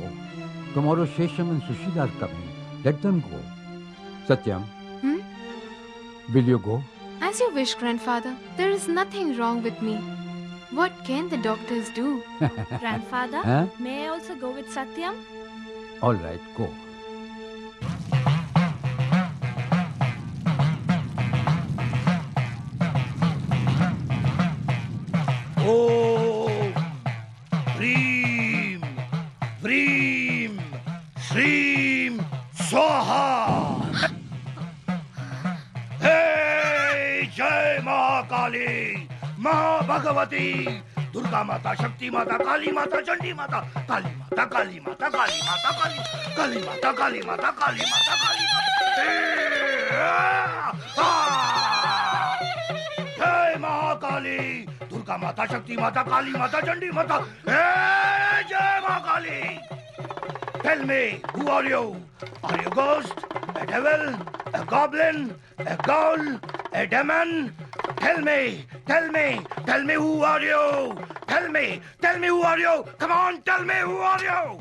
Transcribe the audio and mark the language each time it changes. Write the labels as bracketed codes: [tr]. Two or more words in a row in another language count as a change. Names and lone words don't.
[en] Tomorrow Shesham and Sushila are coming. Let them go. Satyam. Will you go? As you wish, grandfather. There is nothing wrong with me. What can the doctors do? Grandfather, Huh? may I also go with Satyam? All right, go. [sa] ॐ ह्रीं व्रीं श्रीं स्वाहा. [en] Hey Jai Mahakali, Mahabhagavati, Durga Mata, Shakti Mata, Kali Mata, Chandi Mata, Kali Mata, Kali Mata, Kali Mata, Kali Mata, Kali Mata, Kali Mata, Kali Mata. Jai Mahakali, Durga Mata, Shakti Mata, Kali Mata, Chandi Mata. Hey Jai Mahakali. Tell me, who are you? Are you a ghost, a devil, a goblin, a ghoul, a demon? Tell me, who are you? Tell me, who are you? Come on, tell me, who are you?